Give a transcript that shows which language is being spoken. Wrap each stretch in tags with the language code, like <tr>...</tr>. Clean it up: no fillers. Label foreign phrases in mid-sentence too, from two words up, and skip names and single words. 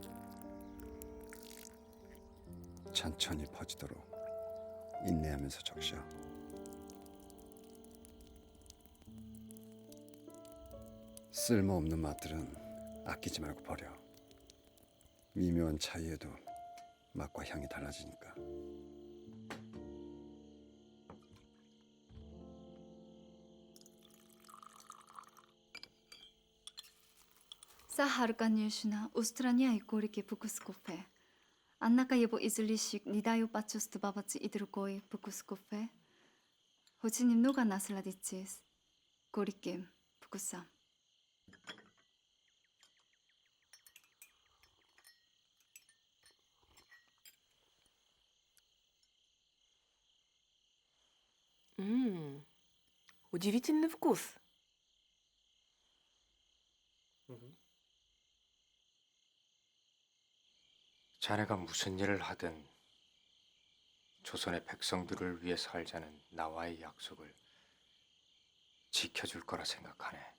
<ko>천천히 퍼지도록 인내하면서 적셔. 쓸모없는 맛들은 아끼지 말고 버려. 미묘한 차이에도 맛과 향이 달라지니까.</ko> <ru>Сахар, конечно, устраняет горький вкус кофе. Однако его излишек не дает почувствовать и другой вкус кофе. Хоть немного насладитесь горьким вкусом. Удивительный вкус.</ru> <ko>자네가 무슨 일을 하든 조선의 백성들을 위해 살자는 나와의 약속을 지켜줄 거라 생각하네.</ko>